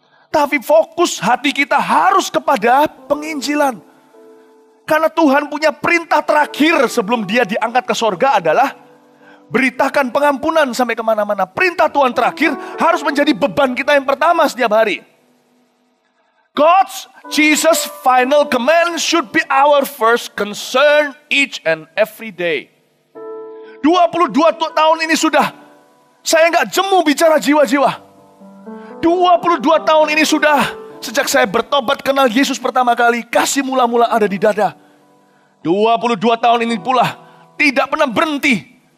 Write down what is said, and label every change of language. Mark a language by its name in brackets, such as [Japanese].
[Indonesian] Tapi fokus hati kita harus kepada penginjilan. Karena Tuhan punya perintah terakhir sebelum dia diangkat ke sorga adalah beritakan pengampunan sampai kemana-mana. Perintah Tuhan terakhir harus menjadi beban kita yang pertama setiap hari. [English] God's, Jesus' final command should be our first concern each and every day. [Indonesian] 22 tahun ini sudah, saya nggak jemu bicara jiwa-jiwa. 22 tahun ini sudah, sejak saya bertobat kenal Yesus pertama kali, kasih mula-mula ada di dada. 22 tahun ini pula tidak pernah berhenti.